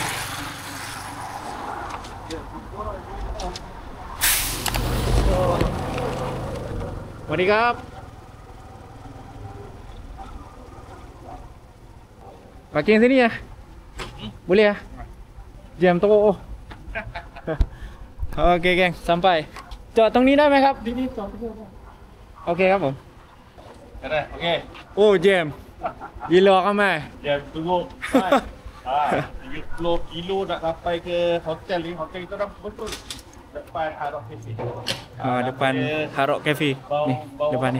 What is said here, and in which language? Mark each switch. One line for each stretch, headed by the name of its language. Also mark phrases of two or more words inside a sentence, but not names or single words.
Malay: Warikap. Parking sini ya? Boleh ya? Jam teruk. Okey geng, sampai. Jom tong ni dah mai ครับ Okey
Thai: ครับผม
Malay: Okey. Oh jam. Gila ramai. Jam tunggu. 30 kilo nak sampai ke hotel ni. Hotel kita dah betul. Depan Hard Rock Cafe. Depan Hard Rock Cafe. Ni, depan ni.